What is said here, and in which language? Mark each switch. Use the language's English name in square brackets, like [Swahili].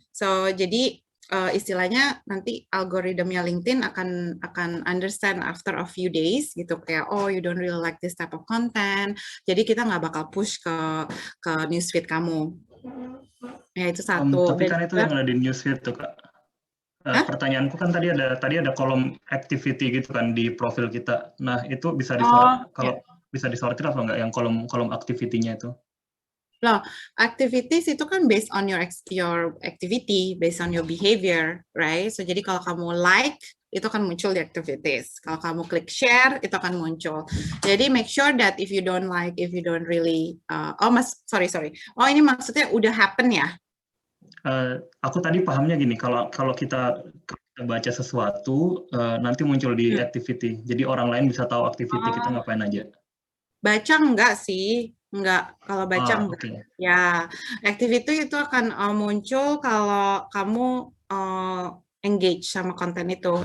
[Indonesian] So jadi istilahnya nanti algoritmnya LinkedIn akan [English] understand after a few days [Indonesian] gitu, kayak [English] oh you don't really like this type of content, [Indonesian] jadi kita nggak bakal push ke newsfeed kamu. Ya itu satu. Tapi Dan kan itu juga, yang ada di newsfeed tuh Kak. Pertanyaanku kan tadi ada kolom activity gitu kan di profil kita. Nah itu bisa kalau bisa disortir apa enggak yang kolom activity-nya itu? [English] Loh, activities [Indonesian] itu kan [English] based on your activity, based on your behavior, right? [Indonesian] So jadi kalau kamu like, itu akan muncul di activities. Kalau kamu klik share, itu akan muncul. Jadi [English] make sure that if you don't like, if you don't really, sorry. [Indonesian] Oh ini maksudnya udah happen ya? Aku tadi pahamnya gini, kalau kita baca sesuatu, nanti muncul di activity. Jadi orang lain bisa tahu activity kita ngapain aja. Baca enggak sih, enggak. Kalau baca enggak. [English] Okay. [Indonesian] Ya, activity itu akan muncul kalau kamu engage sama konten itu.